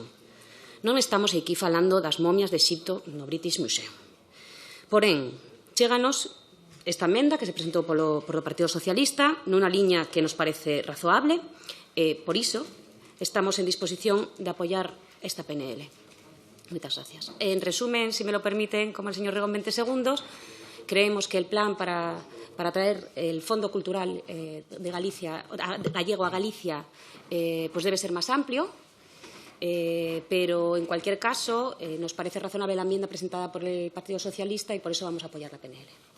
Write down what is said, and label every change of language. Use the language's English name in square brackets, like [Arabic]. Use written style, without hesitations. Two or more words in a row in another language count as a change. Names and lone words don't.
[Galician] Non estamos aquí falando das momias de Exipto no British Museum. Porén, chéganos esta emenda que se presentou polo Partido Socialista nunha liña que nos parece razoable e, por iso, estamos en disposición de apoiar esta PNL. Moitas gracias. [Spanish] En resumen, si me lo permiten, como el señor Rego en 20 segundos, creemos que el plan para traer el Fondo Cultural de Galicia, gallego a Galicia pues debe ser más amplio, pero en cualquier caso nos parece razonable la enmienda presentada por el Partido Socialista y por eso vamos a apoyar la PNL.